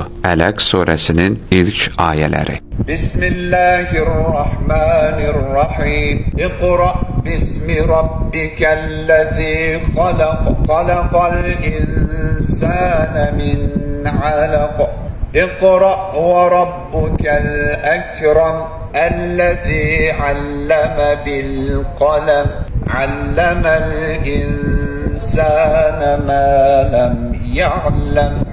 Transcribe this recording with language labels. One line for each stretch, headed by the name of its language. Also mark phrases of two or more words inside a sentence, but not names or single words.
Azerbaijani: Ələq surəsinin ilk ayələri. Bismillahirrahmanirrahim.
Arabic: اقرأ باسم ربك الذي خلق. خلق الإنسان من علق. اقرأ وربك الأكرم. الذي علم بالقلم. علم الإنسان ما لم يعلم.